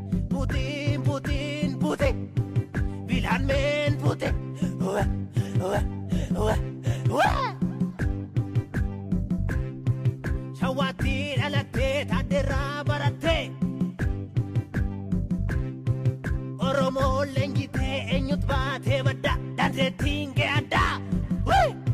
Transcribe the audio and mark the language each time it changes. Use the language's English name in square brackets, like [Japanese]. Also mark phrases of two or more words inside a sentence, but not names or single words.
[English] Putin, Putin, Putin. Villain man, Putin. Ua, ua, ua, ua. [Oromo] Shawatti dhalattee, taaddeerraa barattee. Oromoo leenjitee, eenyut baatee badda, dandeettiin kee adda. Ui.